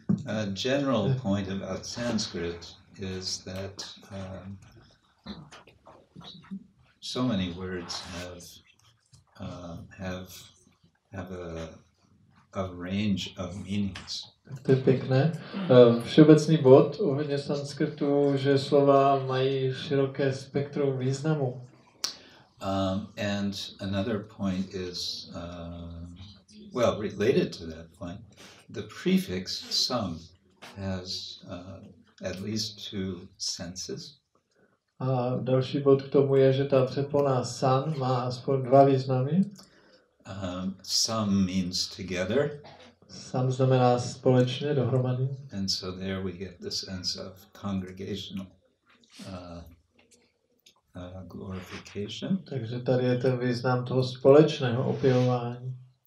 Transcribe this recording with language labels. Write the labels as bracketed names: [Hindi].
[English] A general point about Sanskrit is that so many words have a range of meanings. [Czech] To je pěkné. Všeobecný bod ohledně sanskritu, že slova mají široké spektrum významu. [English] And another point is, related to that point, the prefix sam has at least two senses. [Czech] A další bod k tomu je, že ta předpona san má aspoň dva významy. [English] Sam means together. [Czech] Sam znamená společně, dohromady. [English] And so there we get the sense of congregational glorification. [Czech] Takže tady je ten význam toho společného opěvování.